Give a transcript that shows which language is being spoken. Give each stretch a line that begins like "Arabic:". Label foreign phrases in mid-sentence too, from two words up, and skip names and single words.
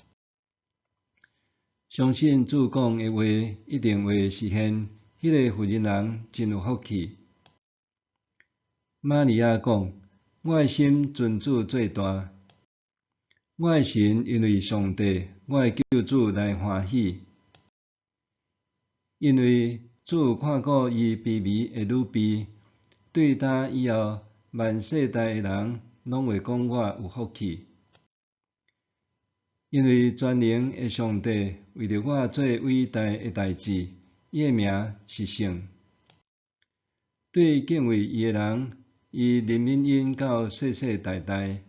Min Nan Chinese: 相信主讲的话一定会实现，迄个妇人人真有福气。” 玛利亚讲：“我的心尊主最大，我的神因为上帝，我的救主来欢喜，因为主有看顾伊卑微的女婢。对呾以后，万世代的人拢会讲我有福气，因为全能的上帝为着我做伟大的代志，伊的名是圣。对敬畏伊的人，伊怜悯因到世世代代。